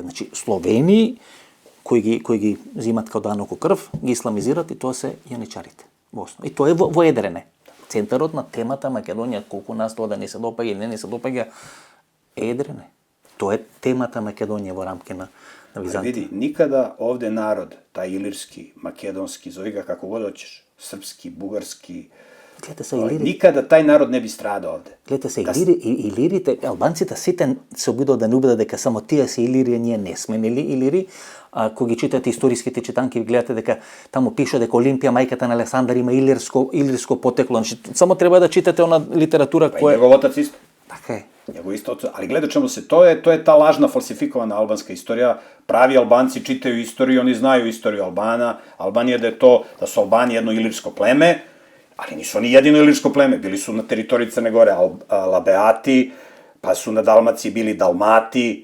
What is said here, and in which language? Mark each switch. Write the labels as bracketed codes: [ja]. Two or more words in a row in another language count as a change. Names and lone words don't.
[mk] Значи, Словени, кои ги зимат као даноко крв, ги исламизират и тоа се јаничарите. И тоа е во Едрене. Центарот на темата Македонија, колку нас тоа да не се допаѓа или не се допаѓа, е Едрене. Тоа е темата Македонија во рамки на Византија. [sr] Види, никада овде народ, тај илирски, македонски, зови ga како god hoćeš, српски, бугарски, никада тај народ не би страдao овде. [mk] Гледате се, илирите, албанците сите се обидуваат да не убедат дека само тие се илири, ние не сме, нели, илири. А кога ги читате историските читанки, гледате дека таму пише дека Олимпија, мајката на Александар, има илирско потекло. Само треба да читате она литература која... Негов отац исто. Така е. Него исто, [sr] ali gleda čemu se, to je ta lažna falsifikovana albanska istorija. Pravi Albanci čitaju istoriju, oni znaju istoriju Albana. Albanija da su Albani jedno ilirsko pleme, ali nisu oni jedino ilirsko pleme. Bili su na teritoriji Crne Gore Labeati, pa su na Dalmaciji bili Dalmati.